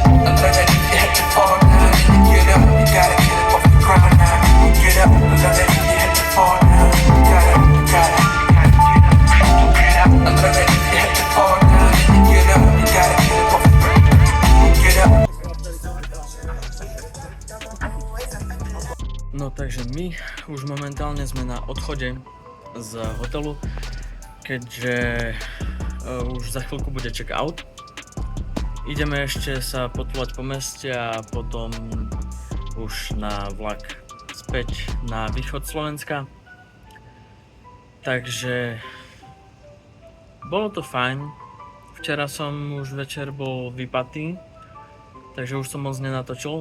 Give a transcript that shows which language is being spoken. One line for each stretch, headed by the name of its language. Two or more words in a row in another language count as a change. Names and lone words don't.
English: Alert that you had to fall down and get up. You gotta get up off the ground now. Get up. Alert that you had to fall down. You gotta get up. Alert that you had to fall down and get up. You gotta get up off the ground. Get up.
Slovak: No takže my už momentálne sme na odchode z hotelu, keďže už za chvíľku bude
English: check out.
Slovak: Ideme ešte sa potúlať po meste a potom už na vlak späť na východ Slovenska. Takže bolo to fajn. Včera som už večer bol vypatý, takže už som moc nenatočil.